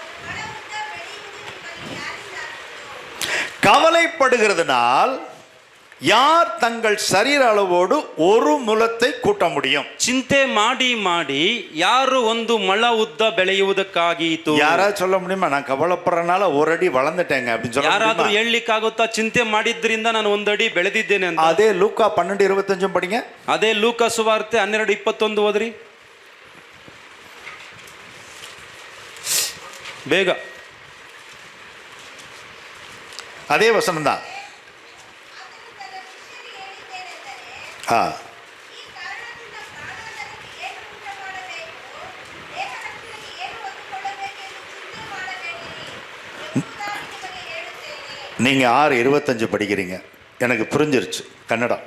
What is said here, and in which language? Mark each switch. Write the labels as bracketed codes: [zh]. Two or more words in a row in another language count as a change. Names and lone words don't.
[ta] கவலைப்படுகிறதுனால் யார் தங்கள் சரீர அளவோடு ஒரு முலத்தை கூட்ட முடியும்? [kn] ಚಿಂತೆ ಮಾಡಿ ಮಾಡಿ ಯಾರು ಒಂದು ಮೊಳ ಉದ್ದ ಬೆಳೆಯುವುದಕ್ಕಾಗೀತು. [ta] யாராவது சொல்ல முடியுமா, நான் கவலைப்படுறதுனால ஒரு அடி வளர்ந்துட்டேங்க அப்படின்னு சொல்ல [kn] ಯಾರಾದ್ರೂ [ta] முடியுமா? [kn] ಹೇಳಲಿಕ್ಕಾಗುತ್ತಾ ಚಿಂತೆ ಮಾಡಿದ್ರಿಂದ ನಾನು ಒಂದಡಿ ಬೆಳೆದಿದ್ದೇನೆ ಅಂತ? [ta] அதே லூக்கா 12:25 படிங்க. [kn] ಅದೇ ಲೂಕ ಸುವಾರ್ತೆ 12:21 ಓದ್ರಿ ಬೇಗ. [ta] அதே வசனம் தான். ஆ நீங்க 6:25 படிக்கிறீங்க, எனக்கு புரிஞ்சிருச்சு கன்னடம்.